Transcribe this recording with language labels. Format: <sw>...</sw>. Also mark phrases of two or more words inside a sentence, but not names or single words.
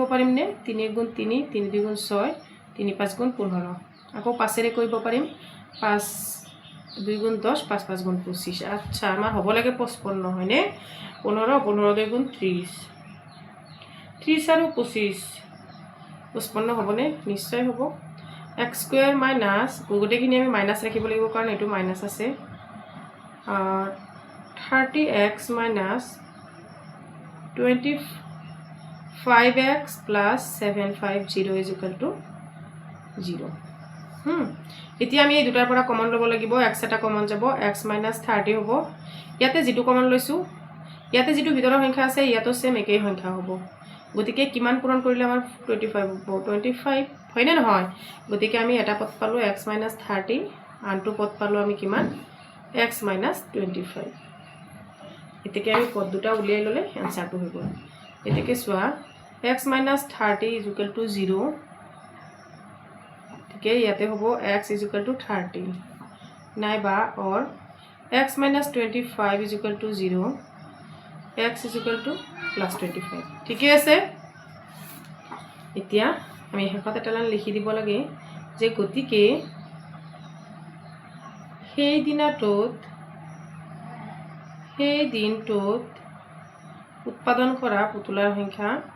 <as>পাৰিম নে 3 গুণ 3 3 2 গুণ 6 3 5 গুণ 15 আকৌ 5 ৰে কৰিব পাৰিম 5 2 গুণ 10 5 5 গুণ 25 আচ্ছা আমাৰ হ'ব লাগে 55 হয়নে 15 15 2 গুণ 30 30 আৰু 25 55 হ'বনে নিশ্চয় হ'ব</as> <en>x square minus</en> <as>গোটেইখিনি আমি মাইনাস ৰাখিব লাগিব কাৰণ এটো মাইনাস আছে</as> <en>30x minus 25x plus 750 is equal to 0</en> <as>এতিয়া আমি এই দুটাৰ পৰা কমন ল'ব লাগিব x এটা কমন যাব x</as> <en>minus 30</en> <as>হ'ব ইয়াতে যেটো কমন লৈছো ইয়াতে যেটো ভিতৰৰ সংখ্যা আছে ইয়াতো সেম একেই সংখ্যা হ'ব গতিকে কিমান পূৰণ কৰিলে আমাৰ 25 হ'ব 25 হয়নে নহয় গতিকে আমি এটা পদ পালো</as> <en>x minus 30</en> <as>আনটো পদ পালো আমি কিমান</as> <en>x minus 25</en> <as>এতেকে আমি পদ দুটা উলিয়াই ললে আনসাৰটো হৈ গ'ল এতেকে সোয়া</as> <en>x minus 30 is equal to 0</en> <as>ঠিকে ইয়াতে হ'ব</as> <en>x is equal to 30</en> <as>নাইবা</as> <en>or x minus 25 is equal to 0 x is equal to plus 25</en> <as>ঠিকে আছে এতিয়া আমি হেকত এটা লাইন লিখি দিব লাগে যে গতিকে সেই দিনটোত উৎপাদন কৰা পুতলাৰ সংখ্যা</as>